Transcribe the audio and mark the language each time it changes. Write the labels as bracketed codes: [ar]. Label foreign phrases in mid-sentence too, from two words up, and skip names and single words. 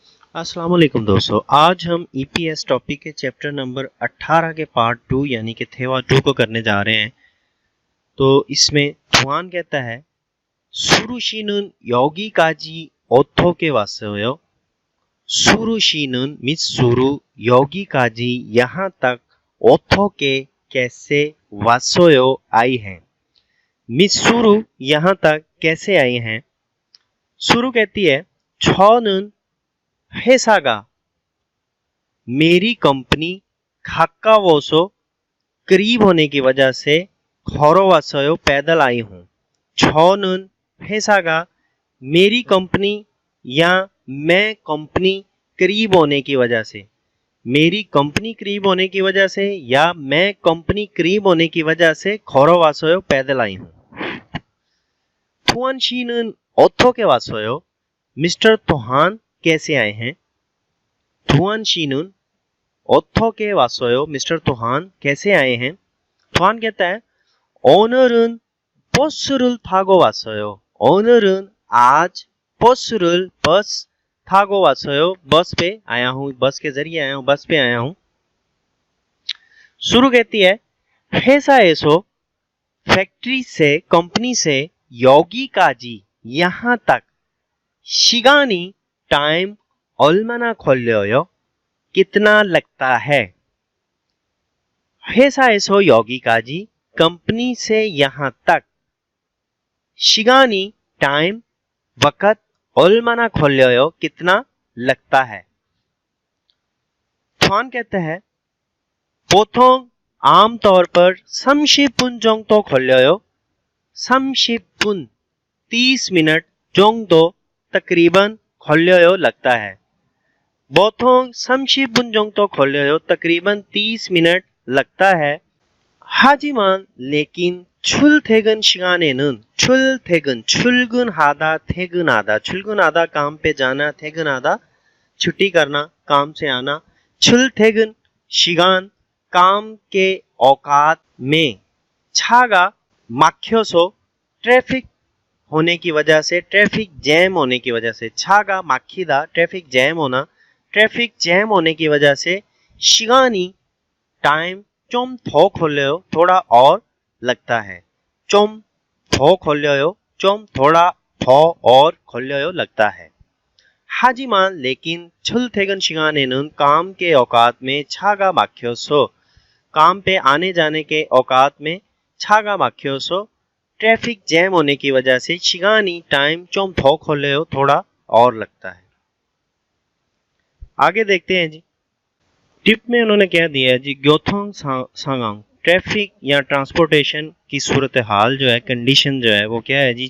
[hi] अस्सलाम वालेकुम दोस्तों, आज हम ईपीएस टॉपिक के चैप्टर नंबर 18 के पार्ट 2 यानी कि थेवा 2 को करने जा रहे हैं। तो इसमें जुआन कहता है [ko] 수루시는 여기까지 어떻게 왔어요? [hi] 수루시는 मित्सुरु 여기까지 यहाँ तक 어떻게 कैसे 왔어요 आई हैं। मित्सुरु यहाँ तक कैसे आई हैं। सुरु कहती है [ko] 저는 회사가 [hi] मेरी कंपनी 가까워서 करीब होने की वजह से 걸어왔어요 पैदल आई हूँ। [ko] 저는 회사가 [hi] मेरी कंपनी या मैं कंपनी करीब होने की वजह से, मेरी कंपनी करीब होने की वजह से या मैं कंपनी करीब होने की वजह से 걸어왔어요 पैदल आई हूँ। [ko] 투한 씨는 어떻게 왔어요? [hi] मिस्टर तोहान कैसे आए हैं। [ko] 투한 씨는 어떻게 왔어요? [hi] मिस्टर तोहान कैसे आए हैं। [ko] 투한 [hi] कहता है [ko] 오늘은 버스를 타고 왔어요. 오늘은 आज 버스를 बस 타고 왔어요. [hi] बस पे आया हूँ, बस के जरिए आया हूँ, बस पे आया हूँ। शुरू कहती है 회사에서 फैक्ट्री से, कंपनी से 여기까지 यहाँ तक 시간이 टाइम [ko] 얼마나 걸려요? [hi] कितना लगता है। [ko] 회사에서 여기까지 [hi] कंपनी से यहाँ तक 시간이 टाइम वक़्त [ko] 얼마나 걸려요 [hi] कितना लगता है। ထွ안 कहता है 보통 आमतौर पर [ko] 30분 정도 걸려요। [hi] 30분 30 मिनट 정도 तकरीबन 걸려요 लगता है। [ko] 보통 30분 정도 걸려요 [hi] तकरीबन 30 मिनट लगता है। [ko] 하지만 लेकिन 출퇴근 시간에는 출퇴근 출근하다 퇴근하다 출근하다 [hi] काम पे जाना [ko] 퇴근하다 [hi] छुट्टी करना काम से आना [ko] 출퇴근 시간 [hi] काम के औकात में [ko] 차가 막혀서 [hi] ट्रैफिक होने की वजह से [en] traffic jam [hi] होने की वजह से [ko] 차가 막히다 [en] traffic jam [hi] होना [en] traffic jam [hi] होने की वजह से 시간이 टाइम [ko] 좀 더 걸려요 [hi] थोड़ा और लगता है। [ko] 좀 더 걸려요 좀 थोड़ा 더 और 걸려요 [hi] लगता है। 하지만 लेकिन [ko] 출퇴근 시간에는 [hi] काम के औकात में [ko] 차가 막혀서 [hi] काम पे आने जाने के औकात में [ko] 차가 막혀서 [en] traffic jam [hi] होने की वजह से 시간이 टाइम [ko] 좀 더 걸려요 [hi] थोड़ा और लगता है। आगे देखते हैं जी। टिप में उन्होंने क्या दिया है जी, [ko] 교통 상황 [hi] ट्रैफिक या ट्रांसपोर्टेशन की सूरत हाल जो है, कंडीशन जो है वो क्या है जी।